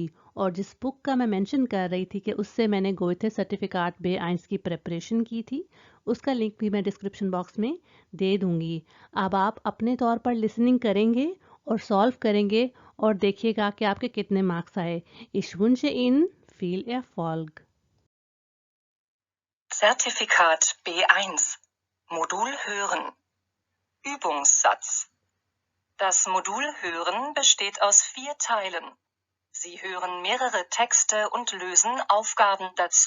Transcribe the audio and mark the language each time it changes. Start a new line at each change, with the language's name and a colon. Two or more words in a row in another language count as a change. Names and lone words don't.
Hindi: और जिस बुक का मैं मेंशन कर रही थी कि उससे मैंने गोएथे सर्टिफिकाट बे-आइंस की प्रिपरेशन की थी, उसका लिंक भी मैं
English: description box
Hindi: में दे दूंगी। अब आप अपने तौर पर लिसनिंग करेंगे और सॉल्व करेंगे और देखिएगा कि आपके कितने मार्क्स आए।
German: Ich wünsche Ihnen viel Erfolg! Zertifikat B1 Modul Hören Übungssatz Das Modul Hören besteht aus 4 Teilen. Sie hören mehrere Texte und lösen Aufgaben dazu.